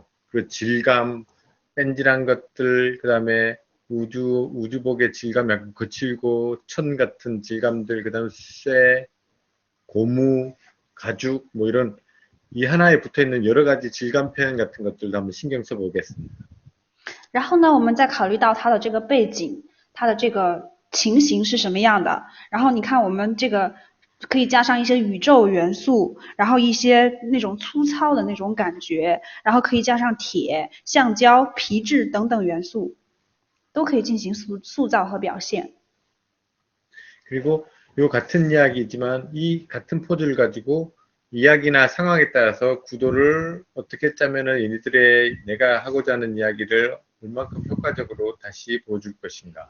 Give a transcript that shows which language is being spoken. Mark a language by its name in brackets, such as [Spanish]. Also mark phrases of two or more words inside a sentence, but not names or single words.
[Korean] 그 질감, 뺀질한 것들, 그 다음에 우주복의 질감 약간 거칠고 천 같은 질감들, 그 다음에 쇠, 고무, 가죽, 뭐 이런 이 하나에 붙어 있는 여러 가지 질감 표현 같은 것들도 한번 신경 써 보겠습니다. [Chinese] 然后呢，我们再考虑到它的这个背景，它的这个情形是什么样的。然后你看，我们这个可以加上一些宇宙元素，然后一些那种粗糙的那种感觉，然后可以加上铁、橡胶、皮质等等元素，都可以进行塑造和表现。 [Korean] 그리고 요 같은 이야기지만 이 같은 포즈를 가지고 이야기나 상황에 따라서 구도를 어떻게 짜면은 얘네들의 내가 하고자 하는 이야기를 얼만큼 효과적으로 다시 보여줄 것인가.